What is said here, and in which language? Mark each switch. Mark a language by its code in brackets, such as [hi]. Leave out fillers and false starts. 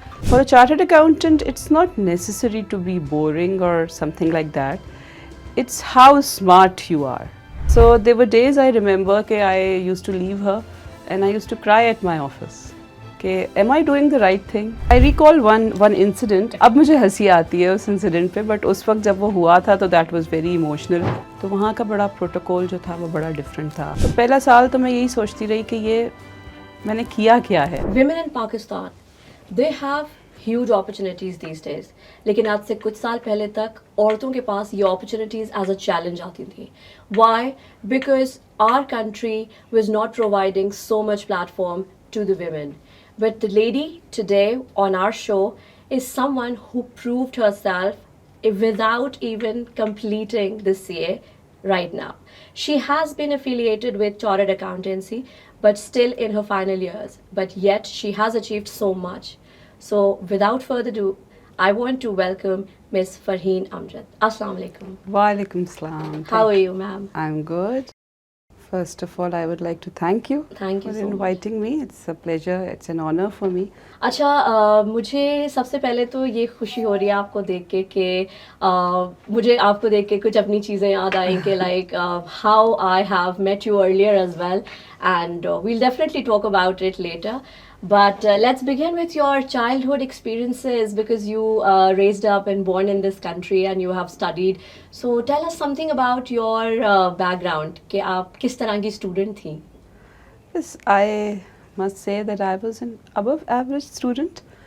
[en] For a chartered accountant, it's not necessary to be boring or something like that. It's how smart you are. So there were days I remember that I used to leave her and I used to cry at my office. کہ am I doing the right thing? I recall one incident. [ur] اب مجھے ہنسی آتی ہے اس incident پہ, but اس وقت جب وہ ہوا تھا تو [en] that was very emotional. [ur] تو وہاں کا بڑا پروٹوکول جو تھا وہ بڑا ڈفرینٹ تھا. تو پہلا سال تو میں یہی سوچتی رہی کہ یہ میں نے کیا ہے. [en] Women in Pakistan, they have huge opportunities these days. [ur] لیکن آج سے کچھ سال پہلے تک عورتوں کے پاس یہ [en] opportunities as a challenge [ur] آتی تھیں. [en] Why? Because our country was not providing so much platform to the women. But the lady today on our show is someone who proved herself without even completing the CA right now. She has been affiliated with Chartered Accountancy, but still in her final years. But yet she has achieved so much. So without further ado, I want to welcome Ms. Farheen Amjad. Assalamu alaikum. Walaikum salam. How are you, ma'am? I'm good. First of all, I would like to thank you for inviting me. It's a pleasure. It's an honor for me. [ur] اچھا, مجھے سب سے پہلے تو یہ خوشی ہو رہی ہے آپ کو دیکھ کے کہ مجھے آپ کو دیکھ کے کچھ اپنی چیزیں یاد آئیں کہ [en] Like how I have met you earlier as well, and we'll definitely talk about it later. But let's begin with your childhood experiences, because you raised up and born in this country and you have studied. So tell us something about your background, [ur] کہ آپ کس طرح کی student تھیں. [en] Yes, I must say that I was an above average student.